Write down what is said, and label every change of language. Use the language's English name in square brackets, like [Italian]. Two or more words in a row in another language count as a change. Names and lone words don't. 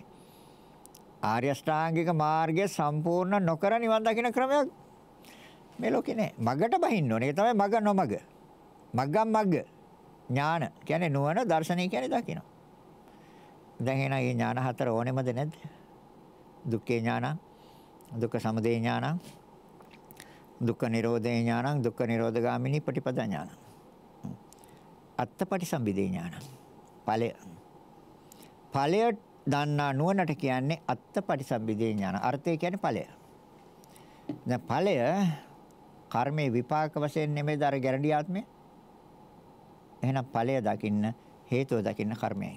[Sinhala] ආර්ය අෂ්ටාංගික මාර්ගය සම්පූර්ණ නොකර නිවන් දකින්න ක්‍රමයක් මේ ලෝකේ නැහැ. මගට බහින්න ඕනේ. ඒක තමයි මග නොමග. [Pali] මග්ගම් මග්ග. [Sinhala] ඥාන කියන්නේ නුවණ, දර්ශනය කියන්නේ දකින්න. දැන් එන මේ ඥාන හතර ඕනෙමද නැද්ද? [Pali] දුක්ඛේ ඥාන, දුක්ඛ සමුදය ඥාන, දුක්ඛ නිරෝධේ ඥාන, දුක්ඛ නිරෝධගාමිනී පටිපදා ඥාන. අත්තපටිසම්භිදේ ඥාන. [Sinhala] ඵලය. [Pali] ඵලය දන්නා නුවණට [Sinhala] කියන්නේ [Pali] අත්තපටිසම්භිදේ ඥාන. [Sinhala] අර්ථය කියන්නේ ඵලය. දැන් ඵලය කර්මයේ විපාක වශයෙන් නෙමෙයි දර ගැරන්ටි ආත්මය. එහෙනම් ඵලය දකින්න හේතුව දකින්න කර්මයයි.